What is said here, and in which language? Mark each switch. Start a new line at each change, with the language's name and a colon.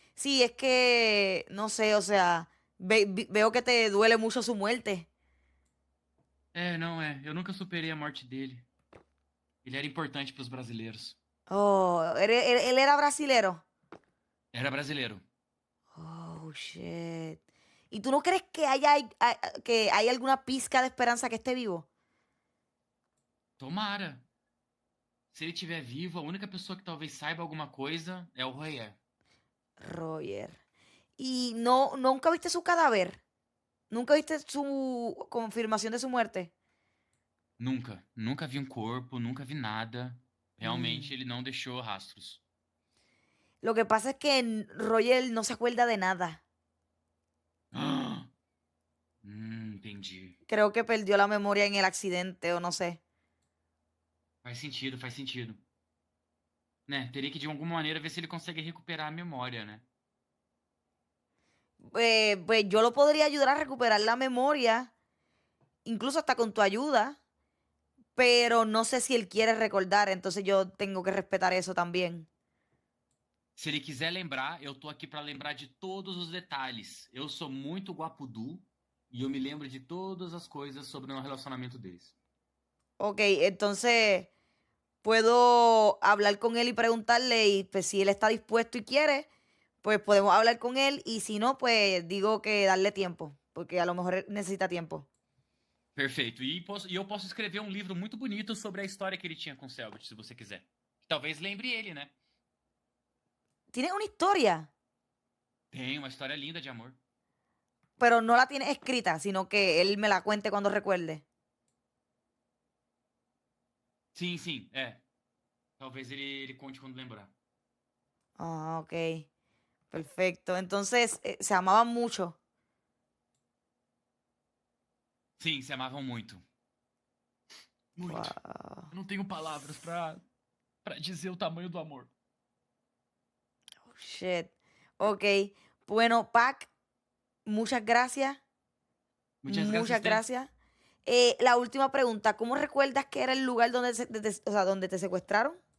Spanish: Sí, es que, no sé, o sea, veo que te duele mucho su muerte.
Portuguese: Não é. Eu nunca superei a morte dele. Ele era importante pros brasileiros.
Spanish: Oh, él era brasilero.
Portuguese: Era brasileiro.
English: Oh, shit.
Spanish: ¿Y tú no crees que hay alguna pizca de esperanza que esté vivo?
Portuguese: Tomara. Se ele estiver vivo, a única pessoa que talvez saiba alguma coisa é o Royer.
Spanish: Roger. ¿Y nunca viste su cadáver? ¿Nunca viste su confirmación de su muerte?
Portuguese: Nunca. Nunca vi um corpo, nunca vi nada. Realmente ele não deixou rastros.
Spanish: Lo que pasa es que Roger no se acuerda de nada.
Portuguese: Entendi.
Spanish: Creo que perdió la memoria en el accidente o no sé.
Portuguese: Faz sentido. Né, teria que de alguma maneira ver se ele consegue recuperar a memória, né?
Spanish: Pues yo lo podría ayudar a recuperar la memoria, incluso hasta con tu ayuda, pero no sé si él quiere recordar, entonces yo tengo que respetar eso también.
Portuguese: Se ele quiser lembrar, eu tô aqui pra lembrar de todos os detalhes. Eu sou muito guapudu e eu me lembro de todas as coisas sobre o relacionamento deles.
Spanish: Ok, entonces puedo hablar con él y preguntarle y pues si él está dispuesto y quiere, pues podemos hablar con él y si no, pues digo que darle tiempo, porque a lo mejor él necesita tiempo.
Portuguese: Perfeito. E eu posso escrever um livro muito bonito sobre a história que ele tinha com o Selbit, se você quiser. Talvez lembre ele, né?
Spanish: Tienes una historia,
Portuguese: Tem uma história linda de amor.
Spanish: pero no la tienes escrita, sino que él me la cuente cuando recuerde.
Portuguese: Sim, é. Talvez ele conte quando lembrar.
Spanish: Ah, ok. Perfecto. Entonces, se amaban mucho.
Portuguese: Sim, se amavam muito. Muito. Wow. Eu não tenho palavras pra dizer o tamanho do amor.
English: Oh, shit. Ok.
Spanish: Bueno, Pac, muchas gracias. Muchas gracias a Muchas usted. gracias. La última pregunta. ¿Cómo recuerdas que era el lugar donde, o sea, donde te secuestraron?